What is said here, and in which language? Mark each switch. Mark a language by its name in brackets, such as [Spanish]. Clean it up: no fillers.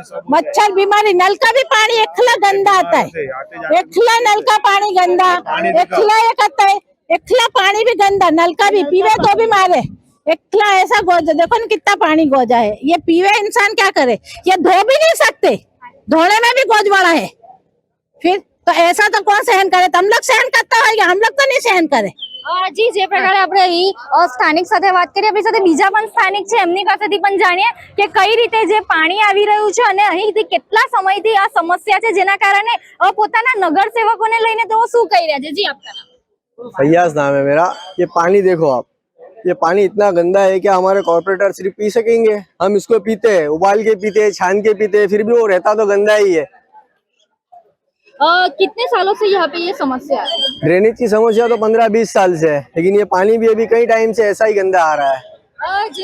[Hindi] मच्छर बीमारी, नल का भी पानी एकला गंदा आता है, एकला नल का पानी गंदा, एकला ये करता है, एकला पानी भी गंदा, नल का भी पीवे तो भी मारे। एकला ऐसा गोजा, देखो ना कितना पानी गोजा है। ये पीवे इंसान क्या करे, ये धो भी नहीं सकते, धोने में भी गोज बड़ा है। फिर तो ऐसा तो कौन सहन करे, हम लोग सहन करता होगा, हम लोग तो नहीं सहन करे। [Gujarati] જી જે પ્રકારે આપણે અહીં સ્થાનિક સાથે વાત કરીએ, આપણી સાથે બીજા પણ સ્થાનિક છે, એમની પાસેથી પણ જાણીએ કે કઈ રીતે જે પાણી આવી રહ્યું છે અને અહીંથી કેટલા સમયથી આ સમસ્યા છે જેના કારણે પોતાના નગરસેવકોને લઈને તેઓ શું કહી રહ્યા છે। [Hindi] જી આપકા નામ? फैयाज नाम है मेरा। ये पानी देखो आप, ये पानी इतना गंदा है कि हमारे कॉर्पोरेटर सिर्फ पी सकेंगे। हम इसको पीते हैं, उबाल के पीते हैं, छान के पीते हैं, फिर भी वो रहता तो गंदा ही है। कितने सालों से यहाँ पे ये समस्या है? ड्रेनेज की समस्या तो 15-20 साल से है, लेकिन ये पानी भी अभी कई टाइम से ऐसा ही गंदा आ रहा है।